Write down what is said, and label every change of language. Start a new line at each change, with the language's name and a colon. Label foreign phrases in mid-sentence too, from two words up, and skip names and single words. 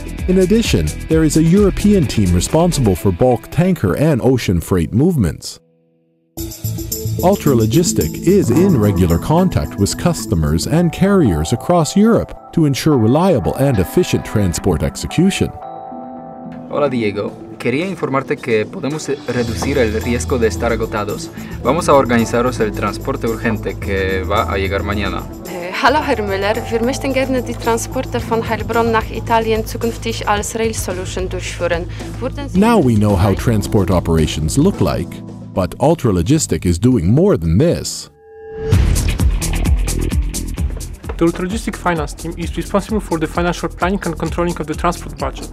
English: In addition, there is a European team responsible for bulk tanker and ocean freight movements. UltraLogistik is in regular contact with customers and carriers across Europe to ensure reliable and efficient transport execution.
Spanish: Hola Diego, Quería informarte que podemos reducir el riesgo de estar agotados. Vamos a organizaros el transporte urgente que va a llegar mañana.
German: Hallo Herr Müller, wir möchten gerne die Transporte von Heilbronn nach Italien zukünftig als
English: Rail Solution
German: durchführen.
English: Now we know how transport operations look like, but UltraLogistik is doing more than this. The UltraLogistik finance team is responsible for the financial planning and controlling of the transport budget.